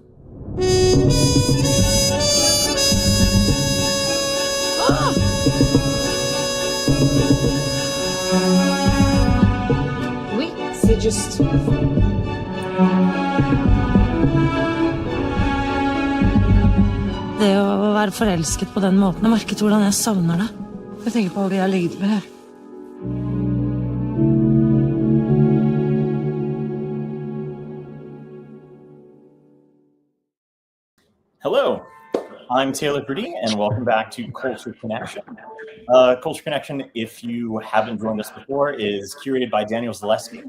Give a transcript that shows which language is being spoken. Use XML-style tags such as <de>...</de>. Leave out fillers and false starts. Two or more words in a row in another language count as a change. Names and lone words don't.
<fr>Oui, c'est juste.</fr> <no>Det å være forelsket på den måten, og merket hvordan jeg savner det. Jeg tenker på alle jeg har ligget med her.</no> <en>Hello, I'm Taylor Purdy, and welcome back to Culture Connection. Culture Connection, if you haven't joined us before, is curated by Daniel Zaleski.</en>